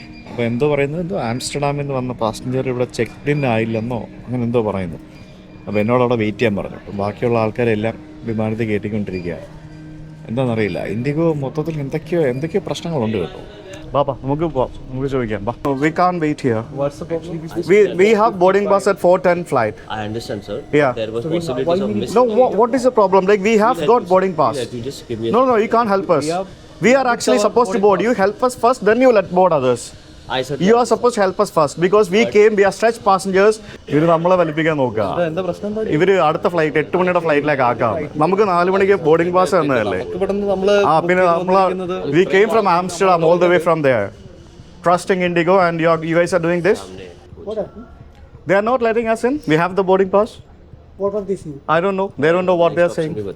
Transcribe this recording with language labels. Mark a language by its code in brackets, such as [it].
[ml] അപ്പോൾ എന്തോ പറയുന്നത്, എന്തോ ആംസ്റ്റർഡാമിൽ നിന്ന് വന്ന പാസഞ്ചർ ഇവിടെ ചെക്ക് ഇൻ ആയില്ലെന്നോ അങ്ങനെ എന്തോ പറയുന്നു. അപ്പോൾ എന്നോട് അവിടെ വെയിറ്റ് ചെയ്യാൻ പറഞ്ഞു. അപ്പോൾ ബാക്കിയുള്ള ആൾക്കാരെല്ലാം വിമാനത്തിൽ കയറ്റിക്കൊണ്ടിരിക്കുകയാണ്. എന്താണെന്നറിയില്ല, ഇന്ത്യക്ക് മൊത്തത്തിൽ എന്തൊക്കെയോ പ്രശ്നങ്ങളുണ്ട് കേട്ടോ. ബാബാ നമുക്ക് ചോദിക്കാം. [en] We can't wait here. What's the problem? We have boarding bus at 4:10 flight. I understand, sir. Yeah. There was possibilities of missing. No, what is the problem? Like we have got boarding pass. Let me just give me No, you can't help us. We are actually supposed to board. You help us first, then you let board others. I said You are supposed to help us first because we are stretched passengers. [ml] ഇവര് നമ്മളെ വലിപ്പിക്കാൻ നോക്കുക. എന്താ പ്രശ്നം? ഇവര് അടുത്ത flight 8 മണിയുടെ ഫ്ലൈറ്റിലേക്ക് ആക്കാം. നമുക്ക് 4 മണിക്ക് ബോർഡിംഗ് പാസ് തന്നതല്ലേ. [en] പിന്നെ we came from Amsterdam all the way from there, trusting Indigo, and you guys are doing this. What happened? They are not letting us in. We have the boarding pass. What was this? I don't know. They don't know what they are saying.